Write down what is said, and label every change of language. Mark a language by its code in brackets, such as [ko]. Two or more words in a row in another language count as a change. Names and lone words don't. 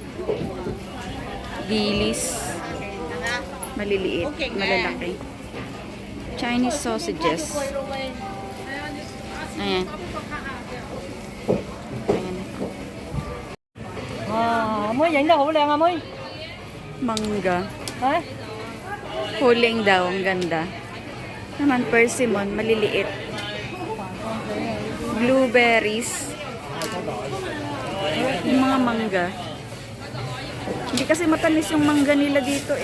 [tl] Dilis. Maliliit, malalaki. [en] Chinese sausages. Ayan. [tl] Ayan. Amoy, [yue] 影得好靚啊，妹。 [tl] Mangga. Ha? Huling daw, ang ganda. Naman persimmon, maliliit. Blueberries. Yung mga mangga. Hindi kasi matamis yung mangga nila dito eh.